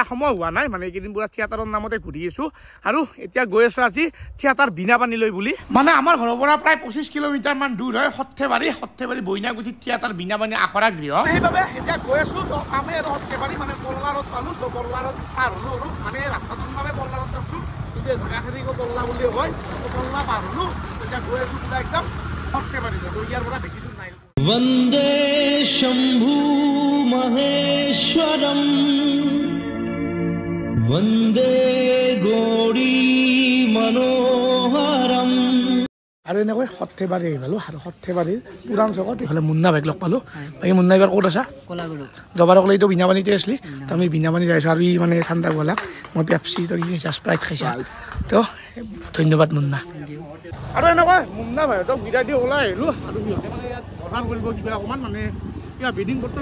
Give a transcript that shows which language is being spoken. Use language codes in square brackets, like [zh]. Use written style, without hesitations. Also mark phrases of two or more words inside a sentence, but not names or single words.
[as] সময় হোৱা নাই মানে এইকেইদিন পুৰা থিয়েটাৰৰ নামতে ঘূৰি আছোঁ আৰু এতিয়া গৈ আছোঁ আজি থিয়েটাৰ বীণাপানীলৈ বুলি মানে আমাৰ ঘৰৰ পৰা প্ৰায় 25 কিলোমিটাৰমান দূৰ হয় সৰ্থেবাৰী বইনাগুৰিত থিয়েটাৰ বীণাপানী আখৰা গৃহ সেইবাবে এতিয়া গৈ আছোঁ তো আমি আৰু সৰ্থেবাৰী মানে বল্লাৰত পালোঁ তো বল্লাৰত পাৰ হ'লোঁ আৰু আমি ৰাস্তাটোৰ নামে বল্লাৰত আছোঁ কিন্তু জেগাখিনি বল্লা বুলি কয় বল্লা পাৰ হ'লোঁ এতিয়া গৈ আছোঁ পুৰা একদম সৰ্থেবাৰীলৈ তো ইয়াৰ পৰা বেছি দূৰ নাই [sa] वन्दे शम्भु महेश्वरम् वन्दे गौरी मनोहरम् [as] আৰু এনেকৈ সৰ্থেবাৰী আহি পালোঁ আৰু সৰ্থেবাৰীৰ পুৰাণ চকত এইফালে মুন্না ভাইক লগ পালোঁ বাকী মুন্না এইবাৰ ক'ত আছা যোৱাবাৰ অকলে এইটো বীণাপানীতে আছিলি তো আমি বীণাপানী যাইছোঁ আৰু ই মানে ঠাণ্ডা গলাক মই পেপচি তো কি খাইছা স্প্ৰাইট খাইছা তো ধন্যবাদ মুন্না আৰু এনেকৈ মুন্না ভাইহঁতক বিদায় দি ওলাই আহিলোঁ আৰু সিহঁতে মানে ইয়াত বজাৰ কৰিব কিবা অকণমান মানে কিবা বেডিং পত্ৰ